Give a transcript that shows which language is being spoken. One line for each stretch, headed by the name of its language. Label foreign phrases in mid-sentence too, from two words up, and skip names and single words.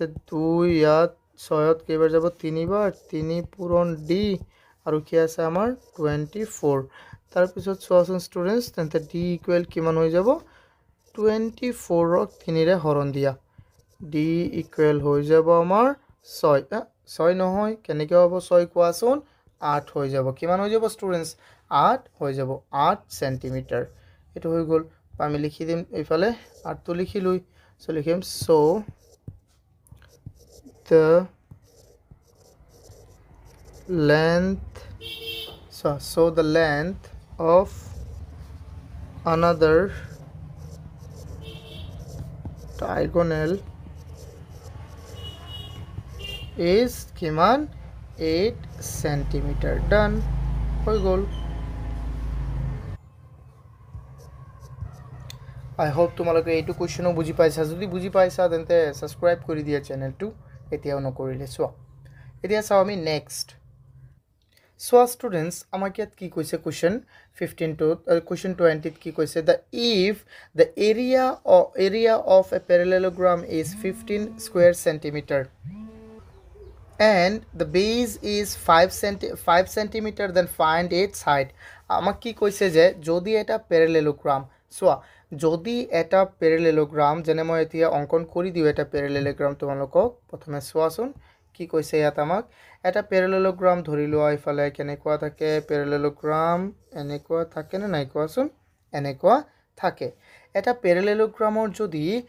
Assamese: 2 ইয়াত 6ত কেইবাৰ যাব 3 বাৰ 3 পূৰণ d আৰু কি আছে আমাৰ 24 তাৰপিছত চোৱাচোন ষ্টুডেণ্টছ তেন্তে d ইকুৱেল কিমান হৈ যাব 24ক 3ৰে হৰণ দিয়া d ইকুৱেল হৈ যাব আমাৰ 6 নহয় কেনেকৈ হ'ব 6 কোৱাচোন 8 হৈ যাব কিমান হৈ যাব ষ্টুডেণ্টছ 8 হৈ যাব 8 সেন্টিমিটাৰ এইটো হৈ গ'ল আমি লিখি দিম এইফালে 8টো লিখিলৈ সো লিখিম so
English: the length of another diagonal is
Assamese: কিমান 8 সেন্টিমিটাৰ ডান হৈ গ'ল
English: I hope
Assamese: তোমালোকে এইটো কুৱেশ্যনো বুজি পাইছা যদি বুজি পাইছা তেন্তে ছাবস্ক্ৰাইব কৰি দিয়া চেনেলটো এতিয়াও নকৰিলে চোৱা এতিয়া চাওঁ আমি নেক্সট চোৱা ষ্টুডেণ্টছ আমাক ইয়াত কি কৈছে কুৱেশ্যন 20ত কি কৈছে
English: if the area of a parallelogram is 15 square centimeter and the base is 5 centimeter then find its height
Assamese: আমাক কি কৈছে যে যদি এটা প্যারালেলোগ্রাম চোৱা যদি এটা প্যারালেলোগ্রাম যেনে মই এতিয়া অঙ্কন কৰি দিও এটা প্যারালেলোগ্রাম তোমালোকক প্ৰথমে চোৱাচোন কি কৈছে ইয়াত আমাক এটা প্যারালেলোগ্রাম ধৰি লোৱা ইফালে কেনেকুৱা থাকে প্যারালেলোগ্রাম এনেকুৱা থাকে নে নাই কোৱাচোন এনেকুৱা থাকে এটা প্যারালেলোগ্রামৰ যদি